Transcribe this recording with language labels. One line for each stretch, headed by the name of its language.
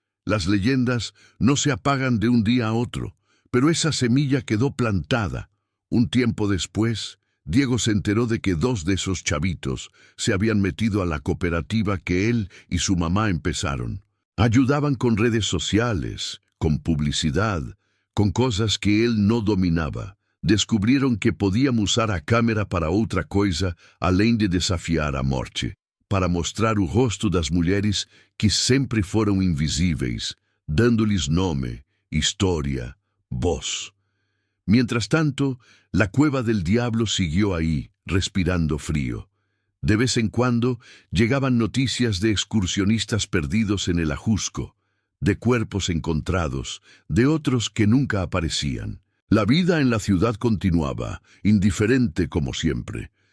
Spanish: Las leyendas no se apagan de un día a otro, pero esa semilla quedó plantada. Un tiempo después, Diego se enteró de que 2 de esos chavitos se habían metido a la cooperativa que él y su mamá empezaron. Ayudaban con redes sociales, con publicidad, con cosas que él no dominaba. Descubrieron que podían usar
Portuguese: a câmera para outra coisa além de desafiar a morte, para mostrar o rosto das mulheres que sempre foram invisíveis, dando-lhes nome, história, voz.
Spanish: Mientras tanto, la cueva del diablo siguió ahí, respirando frío. De vez en cuando llegaban noticias de excursionistas perdidos en el Ajusco, de cuerpos encontrados, de otros que nunca aparecían. La vida en la ciudad continuaba, indiferente como siempre.